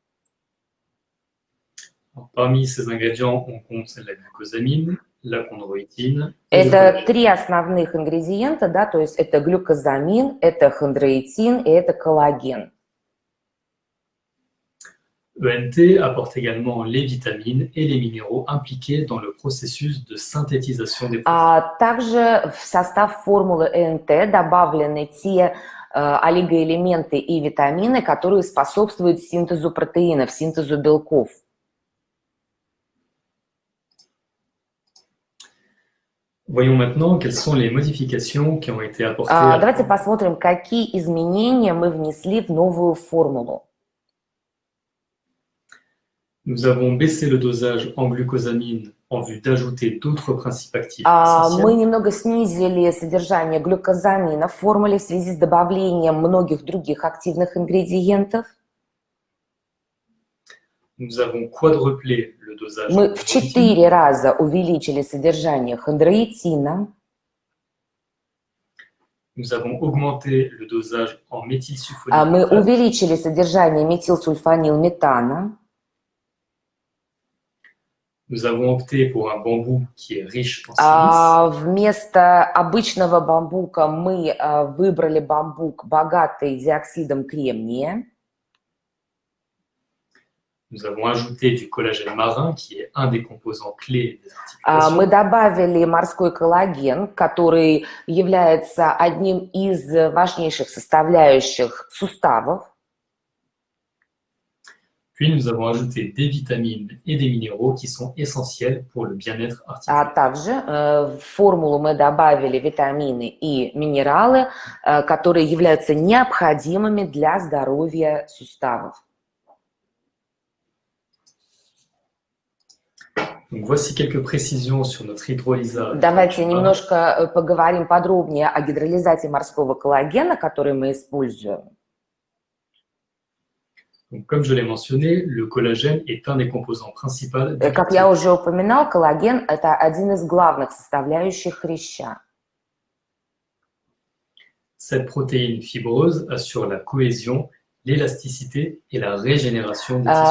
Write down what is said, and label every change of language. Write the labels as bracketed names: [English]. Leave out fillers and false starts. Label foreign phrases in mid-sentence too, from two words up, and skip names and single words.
[French] Alors, parmi ces ingrédients, on compte la glucosamine, la chondroïtine et le [Russian] Это [French] collagène. [Russian] три основных ингредиента, да, то есть это глюкозамин, это хондроитин и это коллаген. [French] ENT apporte également les vitamines et les minéraux impliqués dans le processus de synthétisation des protéines. [Russian] Также в состав формулы ЭНТ добавлены те олигоэлементы и витамины, которые способствуют синтезу протеинов, синтезу белков. [French] Voyons maintenant quelles sont les modifications qui ont été apportées à la [Russian] Давайте [French] formule. [Russian] посмотрим, какие изменения мы внесли в новую формулу. [French] Nous avons baissé le dosage en glucosamine en vue d'ajouter d'autres principes actifs [Russian] Мы [French] essentiels. [Russian] немного снизили содержание глюкозамина в формуле в связи с добавлением многих других активных ингредиентов. [French] Nous avons quadruplé le dosage en [Russian] Мы в [French] chondroïtine. [Russian] 4 раза увеличили содержание хондроитина. [French] Nous avons augmenté le dosage en [Russian] Мы [French] méthylsulfonylméthane. [Russian] увеличили содержание метилсульфанилметана. [French] Nous avons opté pour un bambou qui est riche en silice. [Russian] Вместо обычного бамбука мы выбрали бамбук, богатый диоксидом кремния. [French] Nous avons ajouté du collagène marin qui est un des composants clés des [Russian] Мы [French] articulations. [Russian] добавили морской коллаген, который является одним из важнейших составляющих суставов. [French] Puis nous avons ajouté des vitamines et des minéraux qui sont essentiels pour le bien-être [Russian] А [French] articulaire. [Russian] также в формулу мы добавили витамины и минералы, которые являются необходимыми для здоровья суставов. [French] Donc voici quelques précisions sur notre hydrolysat. [Russian] Давайте немножко поговорим подробнее о гидролизате морского коллагена, который мы используем. [French] Donc, comme je l'ai mentionné, le collagène est un des composants principaux du [Russian] Как я уже упоминал, коллаген – это один из главных составляющих хряща. [French] Cette protéine fibreuse assure la cohésion, l'élasticité et la régénération des tissus.